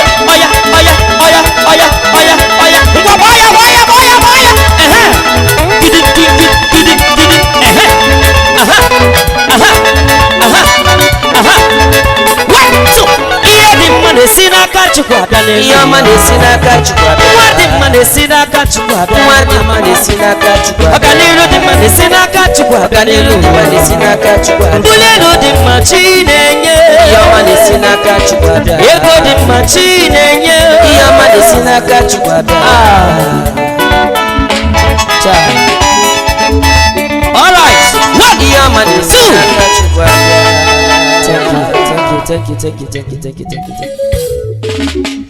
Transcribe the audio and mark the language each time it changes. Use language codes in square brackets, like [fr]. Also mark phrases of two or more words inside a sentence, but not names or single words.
[yo] Oya, oya, oya, oya, oya, oya. [ig] Ngwa, gbaa ya, gbaa ya, gbaa ya, gbaa ya. Ehe. Gidi, gidi, gidi, gidi. Ehe. Aha. Aha. Aha. Aha. Aha. One, two. Ihe dị mma na-esi n'aka Chukwu abịa n'elu. Ihe ọma na-esi n'aka Chukwu abịa. Nwa dị mma na-esi n'aka Chukwu abịa. Nwa dị mma na-esi n'aka Chukwu abịa. Ọganiru dị mma na-esi n'aka Chukwu abịa Ọganiru n'elu. dị mma na-esi n'aka Chukwu abịa. Mbuli elu dị mma Chi na-enye. Ihe ọma na-esi n'aka Chukwu abịa. Ego dị mma Chi na-enye. Ihe ọma na-esi n'aka Chukwu abịa. Ah. Cha. [en] All right. One, [ig] Ihe ọma na-esi two. n'aka Chukwu abịa. [en] Thank you, thank you, thank you, thank you. Thank you, thank you, thank you, thank you.